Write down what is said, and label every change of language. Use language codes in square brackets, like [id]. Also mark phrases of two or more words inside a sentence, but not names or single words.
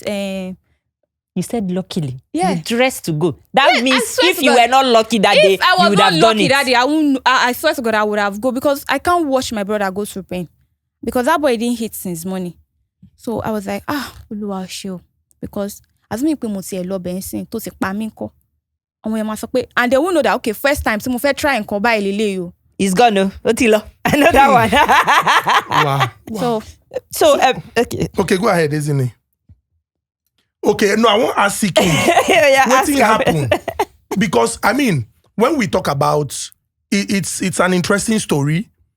[en] You said luckily. Yeah. You dressed to go. That Yeah, I means swear if to you God, were not lucky that day, if I you was would not have done lucky it. that day, I swear to God, I would have go, because I can't watch my brother go through pain, because that boy didn't hit since morning. So I was like, Oluwa show, because as [yo] me pe mo ti e lo bensin to ti pa mi nko. [en] And they won't know that, okay, first time [yo] so mo fe try nkan ba ilele yo. [en] It's gone, no? Otilo. Another one. Wow. So okay. Okay, go ahead, isn't it? Okay, no, I won't ask King. What thing happened? Because, I mean, when we talk about it's an interesting story.